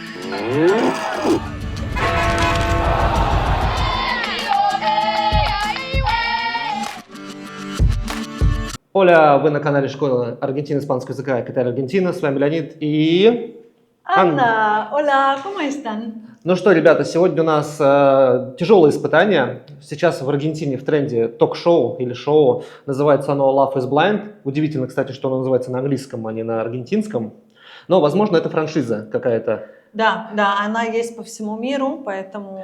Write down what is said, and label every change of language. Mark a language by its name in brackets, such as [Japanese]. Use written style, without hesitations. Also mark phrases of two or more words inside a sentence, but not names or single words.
[Russian] Оля, вы на канале Школа Аргентины испанского языка Китай Аргентина. С вами Леонид и Анна. [Spanish] Hola, ¿cómo están? [Russian] Ну что, ребята, сегодня у нас тяжелое испытание. Сейчас в Аргентине в тренде ток-шоу или шоу. Называется оно Love is Blind. Удивительно, кстати, что оно называется на английском, а не на аргентинском. Но, возможно, это франшиза какая-то. Да, она есть по всему миру, поэтому...